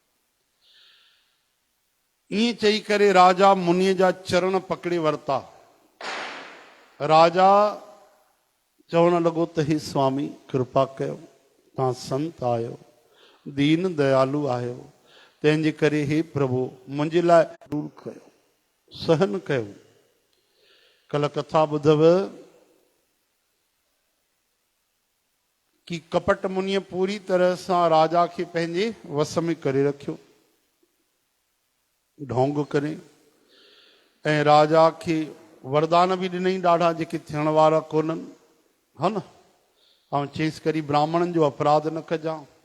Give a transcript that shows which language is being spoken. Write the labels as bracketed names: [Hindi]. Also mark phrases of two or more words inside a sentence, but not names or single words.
[Sindhi] ईअं चई करे राजा मुनीअ जा चरण पकड़े वरिता। राजा चवण लॻो त हे स्वामी कृपा कयो, तव्हां संत आहियो, दीन दयालु आहियो, तंहिंजे करे हे प्रभु मुंहिंजे लाइ दूर कयो, सहन कयो। कल कथा ॿुधव कि कपट मुनीअ पूरी तरह सां राजा खे पंहिंजे वस में करे रखियो, ढोंग करे, ऐं राजा खे वरदान बि ॾिनई ॾाढा जेके थियण वारा कोन्हनि, हा न। ऐं चईसि करी ब्राह्मणनि जो अपराध न कजांइ।